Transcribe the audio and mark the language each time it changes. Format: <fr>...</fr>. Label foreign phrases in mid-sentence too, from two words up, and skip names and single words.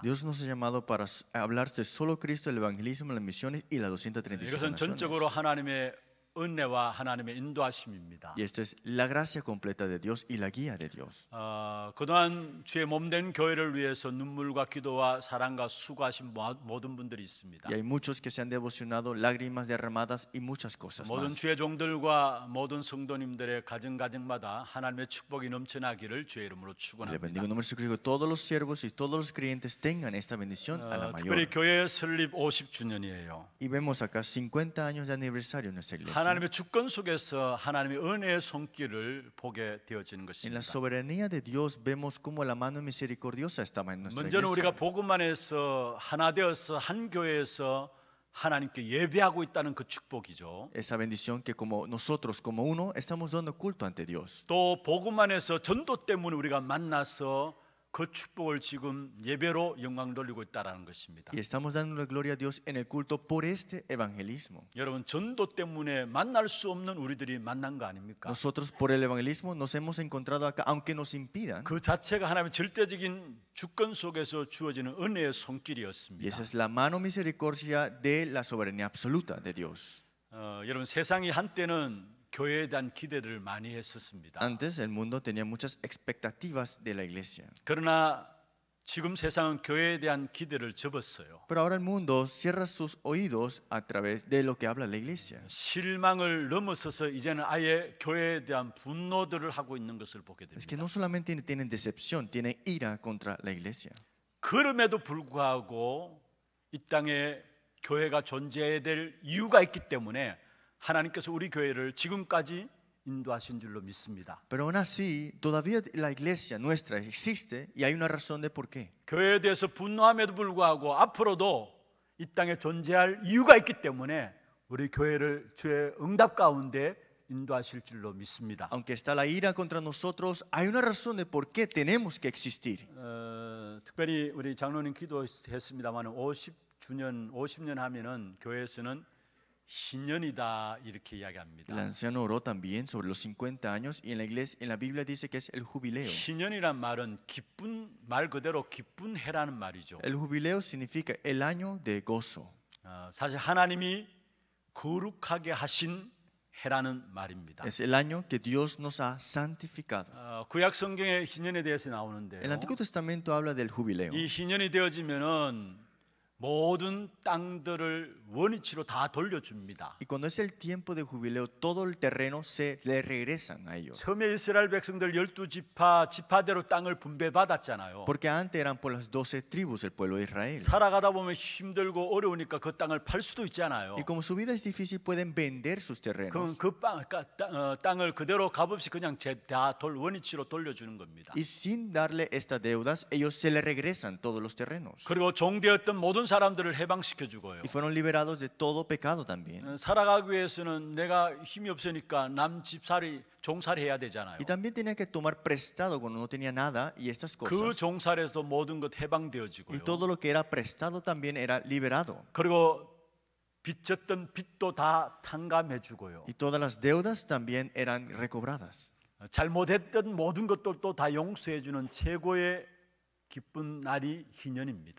<es>Dios nos ha llamado para hablar de solo Cristo, el evangelismo, las misiones y las 237</es> <ko>이것은</ko> <es>naciones.</es> <ko>전적으로 하나님의 은혜와 하나님의 인도하심입니다.</ko> <es>Y esto es la gracia completa de Dios y la guía de Dios.</es> <ko>그동안 주의 몸된 교회를 위해서 눈물과 기도와 사랑과 수고하신 모든 분들이 있습니다.</ko> <es>Y hay muchos que se han devocionado, lágrimas derramadas y muchas cosas</es> <ko>모든</ko> <es>más.</es> <ko>주의 종들과 모든 성도님들의 가정마다 하나님의 축복이 넘쳐나기를 주의 이름으로</ko> <es>Le bendigo</es> <ko>축원합니다.</ko> <es>en nombre de Jesucristo que todos los siervos y todos los creyentes tengan esta bendición a la</es> <ko>특별히</ko> <es>mayor.</es> <ko>교회 설립 50주년이에요.</ko> <es>Y vemos acá 50 años de aniversario en nuestra iglesia.</es> <ko>하나님의 주권 속에서 하나님의 은혜의 손길을 보게 되어지는</ko> <es>En la</es> <ko>것입니다.</ko> <es>soberanía de Dios vemos cómo la mano misericordiosa estaba en nuestra</es> <ko>먼저는 우리가</ko> <es>iglesia.</es> <ko>복음 안에서 하나 되어서 한 교회에서 하나님께 예배하고 있다는 그 축복이죠.</ko> <es>Esa bendición que como nosotros, como uno, estamos dando culto ante Dios.</es> <ko>또 복음 안에서 전도 때문에 우리가 만나서 그 축복을 지금 예배로 영광 돌리고 있다라는 것입니다.</ko> <es>Y estamos dando la gloria a Dios en el culto por este evangelismo.</es> <ko>여러분 전도 때문에 만날 수 없는 우리들이 만난 거 아닙니까?</ko> <es>Nosotros por el evangelismo nos hemos encontrado acá, aunque nos impidan.</es> <ko>그 자체가 하나님의 절대적인 주권 속에서 주어지는 은혜의</ko> <es>Y</es> <ko>손길이었습니다.</ko> <es>esa es la mano misericordia de la soberanía absoluta de Dios.</es> <ko>여러분 세상이 한때는 교회에 대한 기대를 많이 했었습니다.</ko> <es>Antes el mundo tenía muchas expectativas de la iglesia.</es> <ko>그러나 지금 세상은 교회에 대한 기대를 접었어요.</ko> <es>Pero ahora el mundo cierra sus oídos a través de lo que habla la iglesia.</es> <ko>실망을 넘어서서 이제는 아예 교회에 대한 분노들을 하고 있는 것을 보게</ko> <es>Es que</es> <ko>됩니다.</ko> <es>no solamente tienen decepción, tienen ira contra la iglesia.</es> <ko>그럼에도 불구하고 이 땅에 교회가 존재해야 될 이유가 있기 때문에 하나님께서 우리 교회를 지금까지 인도하신 줄로 믿습니다.</ko> <es>Pero aún así, todavía la iglesia nuestra existe y hay una razón de por qué.</es> <ko>교회에 대해서 분노함에도 불구하고 앞으로도 이 땅에 존재할 이유가 있기 때문에 우리 교회를 주의 응답 가운데 인도하실 줄로 믿습니다.</ko> <es>Aunque está la ira contra nosotros, hay una razón de por qué tenemos que existir.</es> <ko>특별히 우리 장로님 기도했습니다만 50년 하면은 교회에서는 희년이다 이렇게 이야기합니다.</ko> <es>El anciano oró también sobre los 50 años y en la iglesia, en la Biblia dice que es el jubileo.</es> <ko>희년이란 말은 기쁜 말 그대로 기쁜 해라는 말이죠.</ko> <es>El jubileo significa el año de gozo.</es> <ko>사실 하나님이 거룩하게 하신 해라는 말입니다.</ko> <es>Es el año que Dios nos ha santificado.</es> <ko>구약 성경의 희년에 대해서 나오는데요.</ko> <es>El Antiguo Testamento habla del jubileo.</es> <ko>이 희년이 되어지면은 모든 땅들을 원위치로 다 돌려줍니다.</ko> <es>Y cuando es el tiempo de jubileo, todo el terreno se le regresan a ellos.</es> <ko>처음에 이스라엘 백성들 12지파 지파대로 땅을 분배받았잖아요.</ko> <es>Porque antes eran por las 12 tribus el pueblo de Israel.</es> <ko>살아가다 보면 힘들고 어려우니까 그 땅을 팔 수도 있잖아요.</ko> <es>Y como su vida es difícil, pueden vender sus terrenos.</es> <ko>땅을 그대로 값없이 그냥 다 원위치로 돌려주는 겁니다.</ko> <es>Y sin darle estas deudas, ellos se le regresan todos los terrenos.</es> <ko>그리고 종되었던 모든 사람들을 해방시켜 주고요.</ko> <es>Y fueron liberados de todo pecado también.</es> <ko>살아가기 위해서는 내가 힘이 없으니까 남 집살이 종살이 해야 되잖아요.</ko> <es>Y también tenía que tomar prestado cuando no tenía nada y estas</es> <ko>그</ko> <es>cosas.</es> <ko>종살에서 모든 것</ko> <es>Y</es> <ko>해방되어지고요.</ko> <es>todo lo que era prestado también era liberado.</es> <ko>그리고 빚졌던 빚도 다 탕감해 주고요.</ko> <es>Y todas las deudas también eran recobradas.</es> <ko>잘못했던 모든 것들도 다 용서해 주는 최고의 기쁜 날이 희년입니다.</ko>